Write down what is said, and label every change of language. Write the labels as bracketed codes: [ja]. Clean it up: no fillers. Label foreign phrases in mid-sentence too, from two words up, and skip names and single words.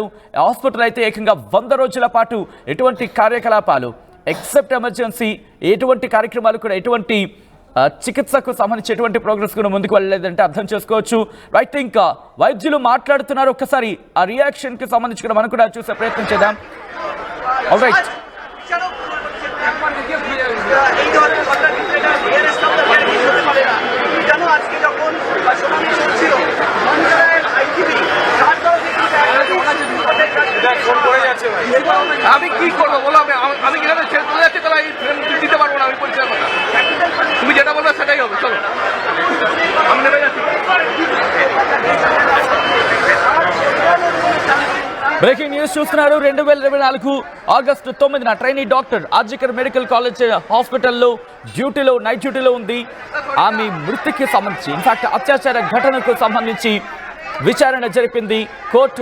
[te] హాస్పిటల్ అయితే ఏకంగా 100 రోజుల పాటు ఎటువంటి కార్యకలాపాలు [en] except emergency [te] ఎటువంటి కార్యక్రమాలు కూడా ఎటువంటి చికిత్సకు సంబంధించి ఎటువంటి ప్రోగ్రెస్ కూడా ముందుకు వెళ్ళలేదంటే అర్థం చేసుకోవచ్చు. రైట్, ఇంకా వైద్యులు మాట్లాడుతున్నారు. ఒక్కసారి ఆ రియాక్షన్ కి సంబంధించి కూడా మనం కూడా చూసే ప్రయత్నం చేద్దాం. రైట్, [bn] আমি কি করবো বলো? আমি কিভাবে চলে যাচ্ছি তাহলে দিতে পারবো না। আমি পরিষ্কার কথা, তুমি যেটা বলবে সেটাই হবে। চলো, আমি নেমে যাচ্ছি। [en] breaking news [te] చూస్తున్నారు. 2024 ఆగస్టు 9న [en] trainee doctor [te] ఆర్జీకర్ మెడికల్ కాలేజ్ హాస్పిటల్లో [en] night dutyలో [te] ఉంది. ఆమె మృతికి సంబంధించి ఇన్ఫాక్ట్ అత్యాచార ఘటనకు సంబంధించి విచారణ జరిపింది కోర్టు.